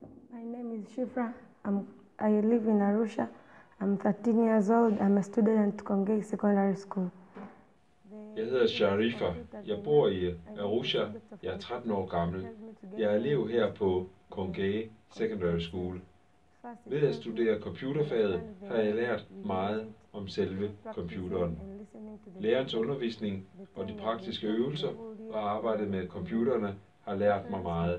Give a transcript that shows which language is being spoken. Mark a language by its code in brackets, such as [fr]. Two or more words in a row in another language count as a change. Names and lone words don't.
[en] My name is Shifra. I live in Arusha. I'm 13 years old. I'm a student at Kongei Secondary School. [da] Jeg hedder Sharifa. Jeg bor i Arusha. Jeg er 13 år gammel. Jeg er elev her på Kongei Secondary School. Ved at studere computerfaget har jeg lært meget om selve computeren. Lærerens undervisning og de praktiske øvelser og arbejdet med computerne har lært mig meget.